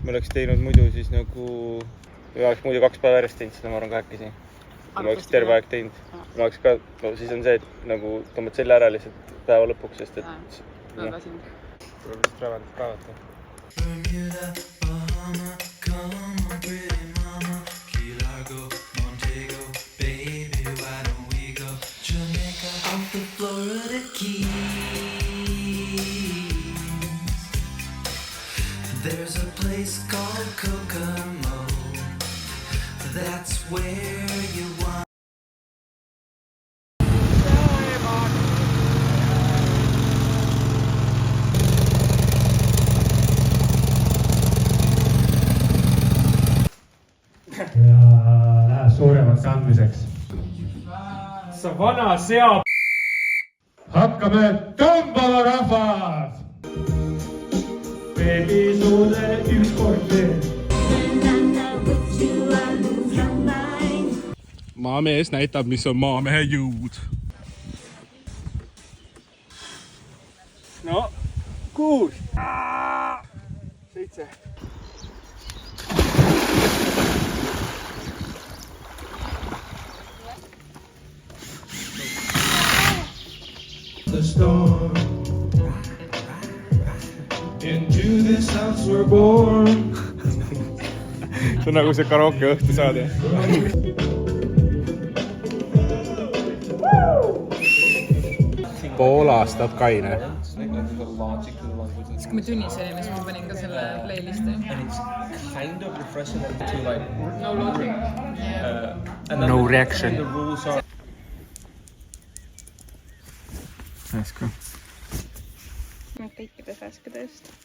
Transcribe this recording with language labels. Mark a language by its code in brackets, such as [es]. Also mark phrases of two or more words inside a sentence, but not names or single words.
[et] Ma oleks teinud muidu siis nagu... Ma oleks muidu 2 päeva järjest teinud seda, ma arvan 2 käsi. Ma oleks terve aeg teinud. Ma oleks ka... No siis on see, et nagu tõmbad selle ära lihtsalt päeva lõpuks, sest et... Väga väsinud. Tuleb vist ravendit kaevata. [en] Bermuda, Bahama, come on pretty mama, Key Largo, Montego, baby, why don't we go Jamaica, off the Florida Keys. There's a place called Kokomo, that's where you want. [et] Ja läheb suuremaks andmiseks. Sa vana seab! Hakkame tõmbama rahvad! Episoode ükskord veel. Maamees näitab, mis on maamehe jõud. No, 6, 7. [en] The storm. Into this house we're born. [et] See on nagu see karaoke õhtu saade. Pool aastat kaine. Siis kui me tunnis olime, siis ma panin ka selle playlisti. [en] Kind of refreshing to like No logic. No reaction. the rules are [et] Äsku. Kõikidest äskudest.